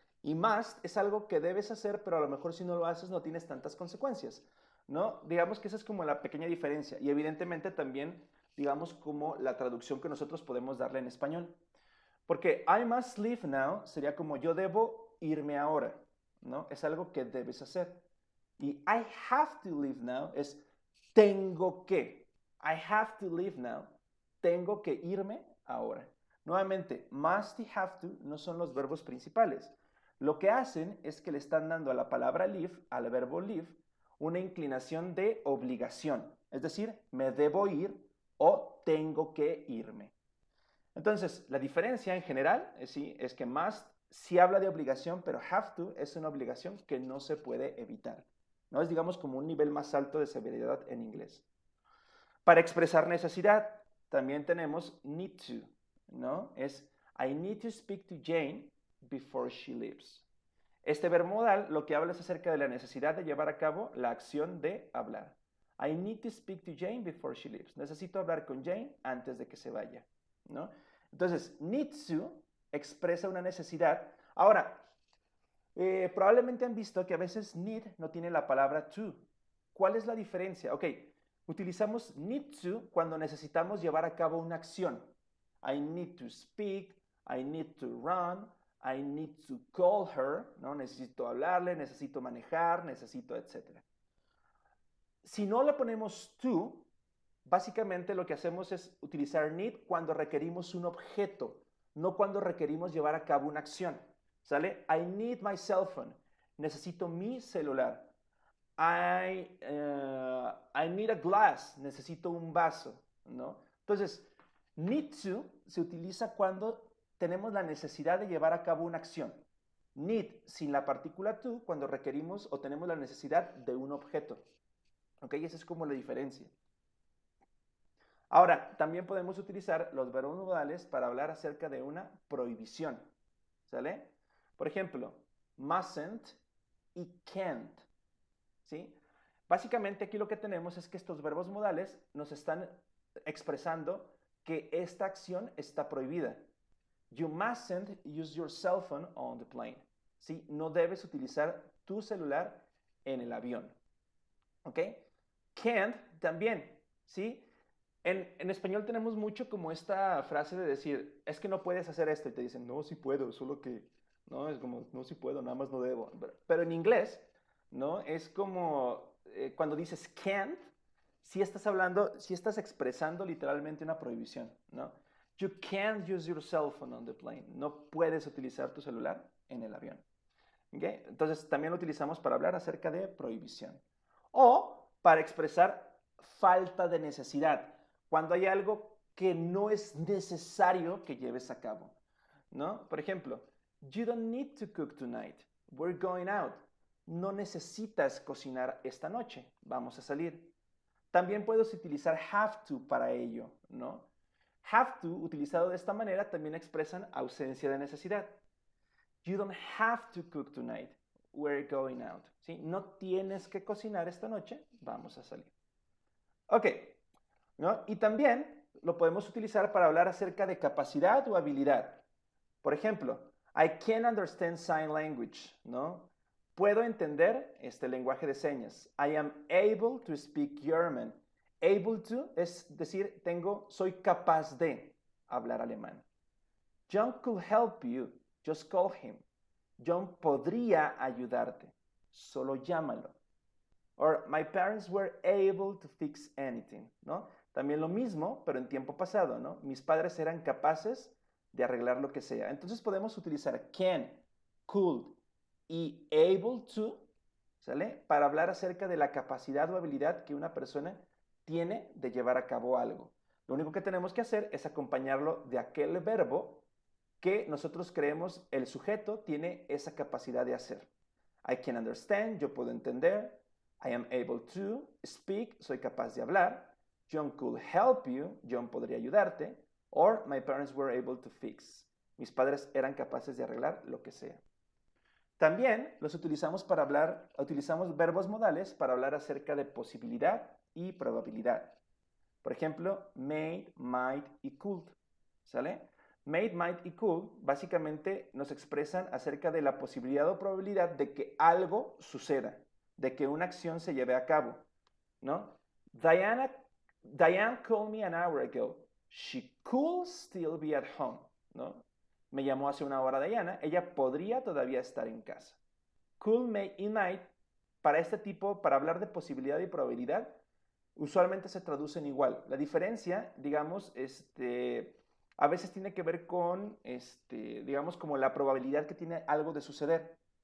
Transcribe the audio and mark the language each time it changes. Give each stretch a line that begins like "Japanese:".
Spanish: Y must es algo que debes hacer, pero a lo mejor si no lo haces no tienes tantas consecuencias, ¿no? Digamos que esa es como la pequeña diferencia. Y evidentemente también, digamos, como la traducción que nosotros podemos darle en español. Porque
English: I must leave now
Spanish: sería como yo debo irme ahora, ¿no? Es algo que debes hacer.
English: Y I have to leave now
Spanish: es tengo que.
English: I have to leave now.
Spanish: Tengo que irme ahora. Nuevamente, must y have to no son los verbos principales. Lo que hacen es que le están dando a la palabra leave, al verbo leave, una inclinación de obligación. Es decir, me debo ir o tengo que irme. Entonces, la diferencia en general es que must sí habla de obligación, pero have to es una obligación que no se puede evitar. ¿No? Es, digamos, como un nivel más alto de severidad en inglés. Para expresar necesidad, también tenemos need to, ¿no?
English: Es I need to speak to Jane before she leaves.
Spanish: Este verbo modal lo que habla es acerca de la necesidad de llevar a cabo la acción de hablar.
English: I need to speak to Jane before she leaves.
Spanish: Necesito hablar con Jane antes de que se vaya, ¿no? Entonces, need to expresa una necesidad. Ahora, probablemente han visto que a veces need no tiene la palabra to. ¿Cuál es la diferencia? Ok, utilizamos need to cuando necesitamos llevar a cabo una acción.
English: I need to speak, I need to run, I need to call her, ¿no?
Spanish: Necesito hablarle, necesito manejar, necesito, etc. Si no le ponemos to, Básicamente lo que hacemos es utilizar need cuando requerimos un objeto, no cuando requerimos llevar a cabo una acción. ¿Sale?
English: I need my cell phone.
Spanish: Necesito mi celular.
English: I need a glass.
Spanish: Necesito un vaso, ¿no? Entonces, need to se utiliza cuando tenemos la necesidad de llevar a cabo una acción. Need sin la partícula to cuando requerimos o tenemos la necesidad de un objeto. ¿Ok? Esa es como la diferencia. Ahora, también podemos utilizar los verbos modales para hablar acerca de una prohibición. ¿Sale? Por ejemplo, mustn't y can't. ¿Sí? Básicamente aquí lo que tenemos es que estos verbos modales nos están expresando que esta acción está prohibida.
English: You mustn't use your cell phone on the plane.
Spanish: ¿Sí? No debes utilizar tu celular en el avión. ¿Ok? Can't también. ¿Sí? En español tenemos mucho como esta frase de decir, es que no puedes hacer esto. Y te dicen, no, sí puedo, solo que, no, es como, no, sí puedo, nada más no debo. Pero en inglés, ¿no? Es como cuando dices can't, si estás hablando, si estás expresando literalmente una prohibición, ¿no?
English: You can't use your cell phone on the plane.
Spanish: No puedes utilizar tu celular en el avión. ¿Okay? Entonces, también lo utilizamos para hablar acerca de prohibición. O para expresar falta de necesidad. Cuando hay algo que no es necesario que lleves a cabo, ¿no? Por ejemplo,
English: you don't need to cook tonight. We're going out.
Spanish: No necesitas cocinar esta noche. Vamos a salir. También puedes utilizar have to para ello, ¿no? Have to, utilizado de esta manera, también expresan ausencia de necesidad.
English: You don't have to cook tonight. We're going out. ¿Sí?
Spanish: No tienes que cocinar esta noche. Vamos a salir. Ok. ¿No? Y también lo podemos utilizar para hablar acerca de capacidad o habilidad. Por ejemplo,
English: I can understand sign language, ¿no?
Spanish: Puedo entender este lenguaje de señas.
English: I am able to speak German.
Spanish: Able to es decir, soy capaz de hablar alemán.
English: John could help you. Just call him.
Spanish: John podría ayudarte. Solo llámalo.
English: Or my parents were able to fix anything, ¿no?
Spanish: También lo mismo, pero en tiempo pasado, ¿no? Mis padres eran capaces de arreglar lo que sea. Entonces podemos utilizar can, could y able to, ¿sale? Para hablar acerca de la capacidad o habilidad que una persona tiene de llevar a cabo algo. Lo único que tenemos que hacer es acompañarlo de aquel verbo que nosotros creemos el sujeto tiene esa capacidad de hacer.
English: I can understand,
Spanish: yo puedo entender.
English: I am able to speak,
Spanish: soy capaz de hablar.
English: John could help you,
Spanish: John podría ayudarte.
English: Or my parents were able to fix.
Spanish: Mis padres eran capaces de arreglar lo que sea. También los utilizamos para hablar, utilizamos verbos modales para hablar acerca de posibilidad y probabilidad. Por ejemplo, made, might y could. ¿Sale? Made, might y could básicamente nos expresan acerca de la posibilidad o probabilidad de que algo suceda, de que una acción se lleve a cabo, ¿no?
English: Diane called me an hour ago. She could still be at home, ¿no?
Spanish: Me llamó hace una hora Diana, ella podría todavía estar en casa. Could, may y might, para este tipo, para hablar de posibilidad y probabilidad, usualmente se traducen igual. La diferencia, digamos, a veces tiene que ver con, digamos, como la probabilidad que tiene algo de suceder.